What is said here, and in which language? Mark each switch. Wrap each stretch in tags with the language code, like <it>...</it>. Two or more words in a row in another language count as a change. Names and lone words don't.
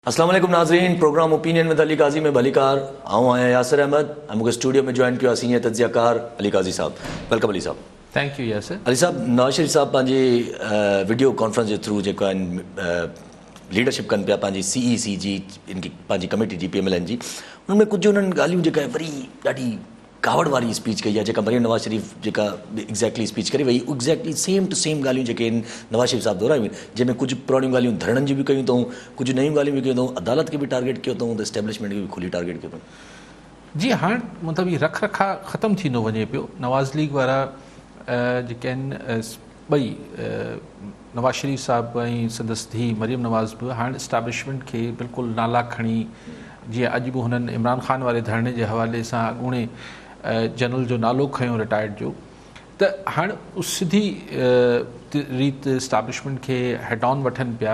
<ar>السلام علیکم</ar> <sd>नाज़रीन, प्रोग्राम ओपिनियन विद अली काजी में भलीकार आऊँ आया यासिर अहमद मूंखे स्टूडियो में जॉइन किया सीनियर तज्ज़ियाकार अली काजी साहब। वेलकम अली साहब।</sd> <en>Thank you Yasir.</en> <sd>अली साहब, नवाज़ शरीफ साहब पंहिंजी</sd> <en>video conference</en> <sd>के थ्रू जेको लीडरशिप कन पिया पंहिंजी CEC जी इनकी पंहिंजी कमेटी जी PMLN जी, उनमें कुछ उन्हनि ॻाल्हियूं जेका वरी ॾाढी कावड़ वारी स्पीच कई आहे, जेका मरियम नवाज़ शरीफ जेका एग्जैक्टली स्पीच करे वई,</sd> <en>exactly same to same</en> <sd>ॻाल्हियूं जेके नवाज़ शरीफ साहब दोहरायूं आहिनि, जंहिंमें कुछ पुराणियूं ॻाल्हियूं धरणनि जी बि कयूं अथऊं, कुछ नयूं ॻाल्हियूं बि कयूं अथऊं, अदालत के भी टारगेट कियो अथऊं, त एस्टेब्लिशमेंट के भी खुली टारगेट कियो अथऊं। जी हाँ, मतलब ये रख रखा ख़त्म थींदो वञे पियो। नवाज़ लीग वारा जेके आहिनि ॿई नवाज़ शरीफ साहब ऐं संदसि धीउ मरियम नवाज़ बि हाणे इस्टेब्लिशमेंट खे बिल्कुलु नाला खणी, जीअं अॼु बि हुननि इमरान ख़ान वारे धरणे जे हवाले सां अॻूणे जनरल जो नालो खयों रिटायर्ड जो, त हाणे सिधी रीत इस्टेब्लिशमेंट खे</sd> <en>head on</en> <sd>वठनि पिया।</sd>